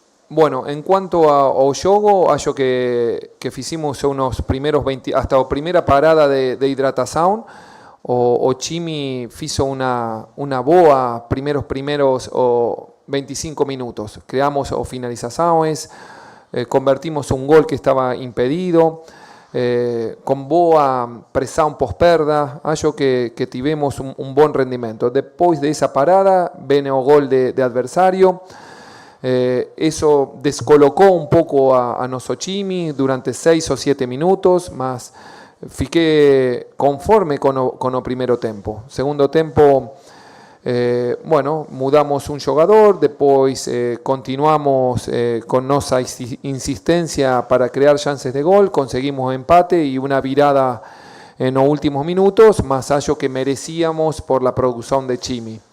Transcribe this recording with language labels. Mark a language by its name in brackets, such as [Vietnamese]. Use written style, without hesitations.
[Spanish] Bueno, en cuanto [Portuguese] ao jogo, acho que [Spanish] hicimos unos primeros 20, hasta la primera parada de hidratación, o Chimi hizo una [Portuguese] boa [Spanish] primeros 25 minutos. Creamos finalizaciones, convertimos un gol que estaba impedido. [Portuguese] Con boa pressão pós-perda, acho que tivemos [Spanish] un buen rendimiento. Después de esa parada, viene el gol de adversario. Eso descolocó un poco a nuestro Chimi durante 6 o 7 minutos, [Portuguese] mas fiqué [Spanish] conforme con el primer tiempo. Segundo tiempo, bueno, [Portuguese] mudamos [Spanish] un jugador, después continuamos con nuestra insistencia para crear chances de gol, conseguimos empate y una [Portuguese] virada [Spanish] en los últimos minutos, más allá que merecíamos por la producción de Chimi.